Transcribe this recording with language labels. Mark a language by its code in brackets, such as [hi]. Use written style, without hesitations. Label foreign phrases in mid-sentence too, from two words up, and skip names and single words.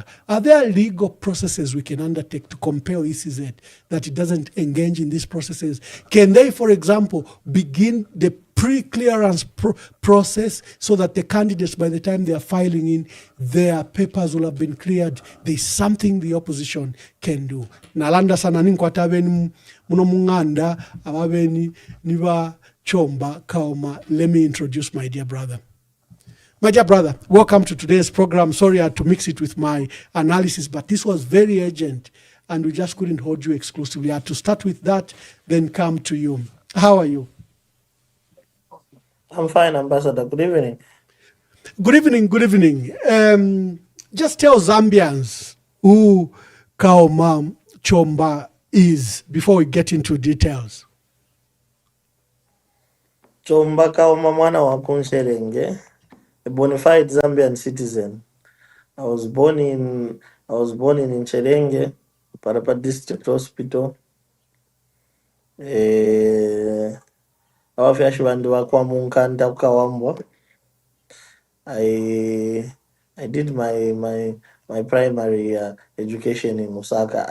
[en] Are there legal processes we can undertake to compel ECZ that it doesn't engage in these processes? Can they, for example, begin the pre-clearance process so that the candidates, by the time they are filing in, their papers will have been cleared? There's something the opposition can do. [bem] Nalanda sana ninkwata abeni muno munganda ababeni niba chomba kaoma. [en] Let me introduce my dear brother. My dear brother, welcome to today's program. Sorry I had to mix it with my analysis, but this was very urgent and we just couldn't hold you exclusively. I had to start with that, then come to you. How are you? I'm fine, Ambassador. Good evening. Good evening, good evening. Just tell Zambians who Kaoma Chomba is before we get into details. [bem] Chomba Kaoma mwana wa Kunsherenge, [en] a bona fide Zambian citizen. I was born in Cherenge, Parapa District Hospital. [bem] Abafyashi bandu bakwa munkanda kukawambwa. [en] I did my primary education in Lusaka.